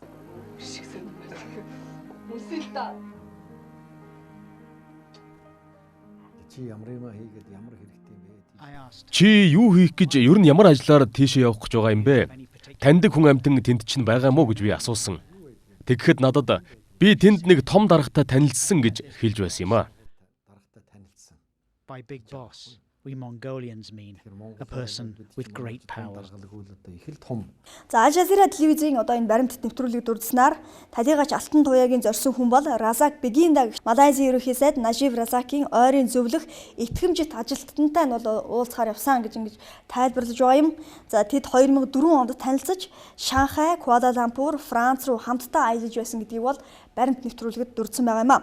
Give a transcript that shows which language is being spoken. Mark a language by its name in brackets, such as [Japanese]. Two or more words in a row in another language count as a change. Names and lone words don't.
[Mongolian] Чи юу хийх гэж ер нь ямар ажлаар тийшээ явах гэж байгаа юм бэ? Таньдаг хүн амтан тэнд чинь байгаа мó гэж би асуусан. Тэгэхэд надад би тэнд нэг том даргатай танилцсан гэж хэлж байсан юм а. [English] By big boss, we Mongolians mean a person with great power. [Mongolian] За Аль Жазира телевизийн энэ баримтат нэвтрүүлгийг дурдсанаар талигач Алтан туяагийн зорьсон хүн бол Razak Begin-да гэх Малайзын ерөнхий сайд Najib Razak-ийн ойрын зөвлөх итгэмжит ажилтнтай нь бол уулзахаар явсан гэж ингэж тайлбарлаж байгаа юм. За тэд 2004 онд танилцаж Шанхай, Куала-Лумпур, Франц руу хамтдаа аялаж байсан гэдгийг бол баримт нэвтрүүлгэд дурдсан байгаа юм а.